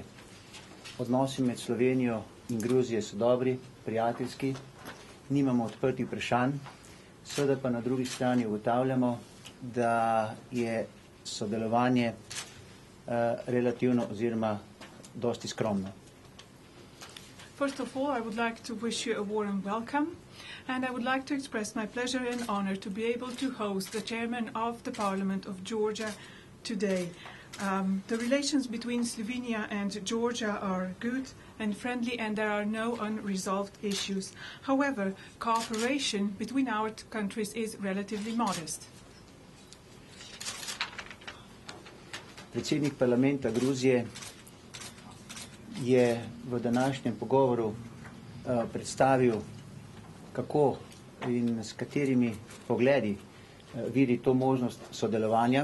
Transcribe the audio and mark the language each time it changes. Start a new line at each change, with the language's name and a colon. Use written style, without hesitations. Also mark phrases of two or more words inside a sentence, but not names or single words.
Slovenian: Odnosi med Slovenijo in Gruzijo so dobri, prijateljski, nimamo odprtih vprašanj, seveda pa na drugi strani ugotavljamo, da je sodelovanje relativno oziroma dosti skromno.
English: First of all, I would like to wish you a warm welcome, and I would like to express my pleasure and honor to be able to host the chairman of the Parliament of Georgia today. The relations between Slovenia and Georgia are good and friendly, and there are no unresolved issues. However, cooperation between our two countries is relatively modest.
Slovenian: Predsednik parlamenta Gruzije je v današnjem pogovoru predstavil, kako in s katerimi pogledi vidi to možnost sodelovanja.